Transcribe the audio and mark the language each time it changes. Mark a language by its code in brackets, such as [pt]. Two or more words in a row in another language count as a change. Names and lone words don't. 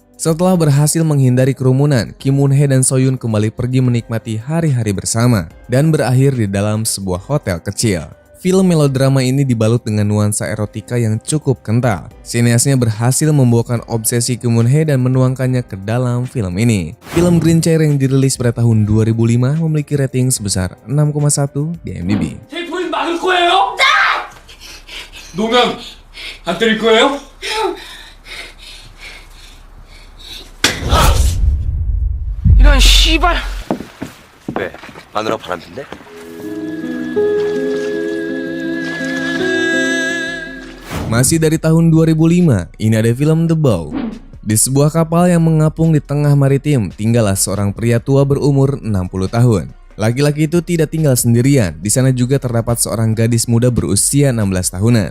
[id] Setelah berhasil menghindari kerumunan, Kim Moon Hee dan Soyun kembali pergi menikmati hari-hari bersama dan berakhir di dalam sebuah hotel kecil. Film melodrama ini dibalut dengan nuansa erotika yang cukup kental. Sineasnya berhasil membawakan obsesi Kim Moon Hee dan menuangkannya ke dalam film ini. Film Green Chair yang dirilis pada tahun 2005 memiliki rating sebesar 6,1 di IMDb. [ko] 테이프는 막을 거예요? 노면 안 때릴 거예요? 이런 씨발. 왜? 마누라 바람핀데? [id] Masih dari tahun 2005, ini ada film The Bow. Di sebuah kapal yang mengapung di tengah maritim, tinggallah seorang pria tua berumur 60 tahun. Laki-laki itu tidak tinggal sendirian, di sana juga terdapat seorang gadis muda berusia 16 tahunan.